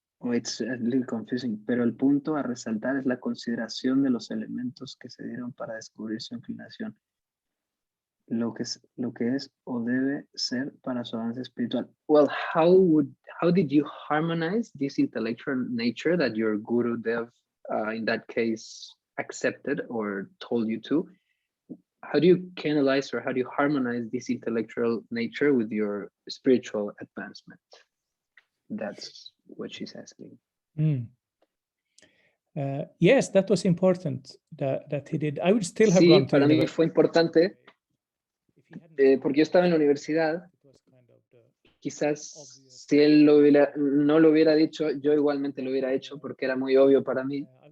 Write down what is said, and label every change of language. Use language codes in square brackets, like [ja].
[en] It's a little confusing, [es] pero el punto a resaltar es la consideración de los elementos que se dieron para descubrir su inclinación. Lo que es o debe ser para su avance espiritual. [en] Well, how did you harmonize this intellectual nature that your Guru Dev, in that case, accepted or told you to? How do you canalize or how do you harmonize this intellectual nature with your spiritual advancement? That's what she's asking. Yes, that was important that he did. I would still have [es] Sí, [en] gone to [es] para mí [en] university. [es] fue importante porque yo estaba en la universidad. Quizás si él no lo hubiera dicho, yo igualmente lo hubiera hecho porque era muy obvio para mí.